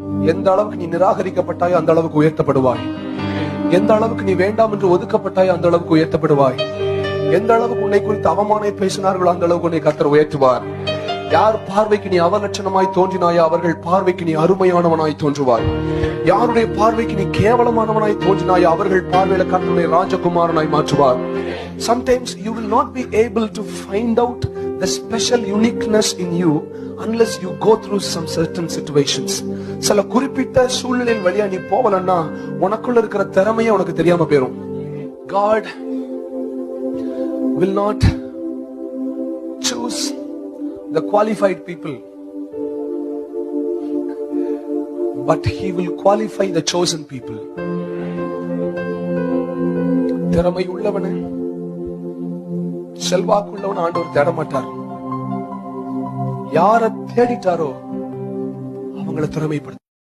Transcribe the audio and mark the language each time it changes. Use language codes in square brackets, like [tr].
[ta] எந்த அளவுக்கு நீ நிராகரிக்கப்பட்டாயோ அந்த அளவுக்கு உயர்த்தப்படுவாய். எந்த அளவுக்கு நீ வேண்டாம் என்று ஒதுக்கப்பட்டாயோ அந்த அளவுக்கு உயர்த்தப்படுவாய். எந்த அளவுக்கு உன்னை குறித்து அவமானத்தை பேசினார்களோ அந்த அளவுக்கு உன்னை கர்த்தர் உயர்த்துவார். யார் பார்வைக்கு நீ அவலட்சணமாய் தோன்றினாயோ அவர்கள் பார்வைக்கு நீ அருமையானவனாய் தோன்றுவாய். யாருடைய பார்வைக்கு நீ கேவலமானவனாய் தோன்றினாயோ அவர்கள் பார்வையில கர்த்தருடைய ராஜகுமாரனாய் மாற்றுவார். [en] Sometimes you will not be able to find out the special uniqueness in you unless you go through some certain situations. [ta] சில குறிப்பிட்ட சூழ்நிலையின் வழியா நீ போவலன்னா உனக்குள்ள இருக்கிற திறமையே உனக்கு தெரியாம போயிரும். [en] God will not choose the qualified people, but he will qualify the chosen people. [ta] திறமை உள்ளவனே செல்வாக்குள்ளவன் ஆண்டவர் தேட மாட்டார். யாரை தேடிட்டாரோ அவங்களை திறமைப்படுத்த